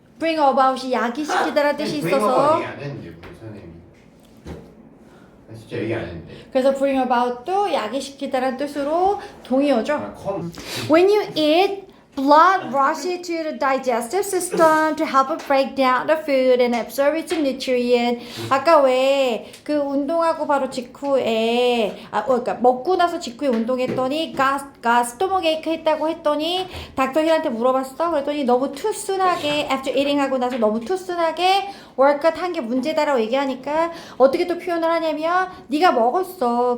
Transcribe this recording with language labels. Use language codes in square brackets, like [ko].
[en] bring about [ko] 이 야기시키다라는 뜻이 있어서 얘기 안 했는데 우리 선생님이. 진짜 얘기 안 했는데. 그래서 [en] bring about [ko] 도 야기시키다라는 뜻으로 동의어죠. [en] When you eat, blood rushes to the digestive system to help it break down the food and absorb its nutrient. [ko] 아까 왜 그 운동하고 바로 직후에 그러니까 먹고 나서 직후에 운동했더니 스토머크 에이크 했다고 했더니 닥터 힐한테 물어봤어. 그랬더니 너무 투순하게 [en] after eating [ko] 하고 나서 너무 투순하게 workout 한 게 문제다라고 얘기하니까 어떻게 또 표현을 하냐면 네가 먹었어.